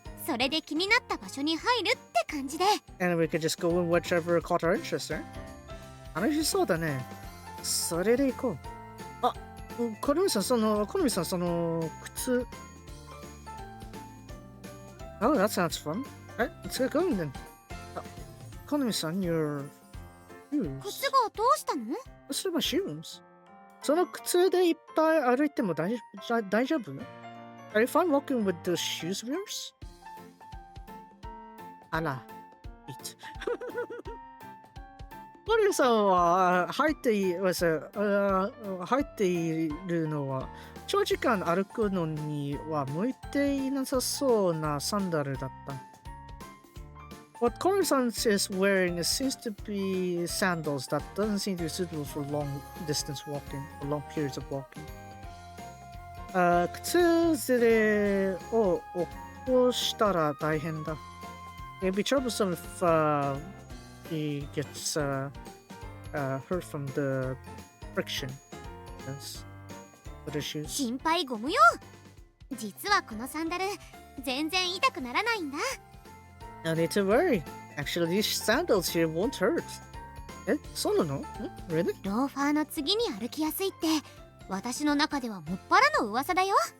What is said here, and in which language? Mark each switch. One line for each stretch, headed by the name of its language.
Japanese: それで気になった場所に入るって感じで。
English: And we could just go in whichever caught our interest, right?
Japanese: 楽しそうだね。それで行こう。あ、好みさん、その靴。
English: Oh, that sounds fun. Alright, let's get going then. 好みさん、your shoes.
Japanese: 靴がどうしたの？
English: What's my shoes?
Japanese: その靴でいっぱい歩いても大丈夫？
English: Are you fine walking with those shoes of yours?
Japanese: あら、
English: it.
Japanese: マリオさんは入っているのは長時間歩くのには向いていなさそうなサンダルだった。
English: What Kono-san is wearing seems to be sandals that doesn't seem to be suitable for long distance walking or long periods of walking.
Japanese: 靴ずれを起こしたら大変だ。
English: It'd be troublesome if he gets hurt from the friction. Yes. With the shoes.
Japanese: 心配ご無用。実はこのサンダル全然痛くならないんだ。
English: No need to worry. Actually, these sandals here won't hurt.
Japanese: え、そうなの？
English: Really?
Japanese: ローファーの次に歩きやすいって私の中ではもっぱらの噂だよ。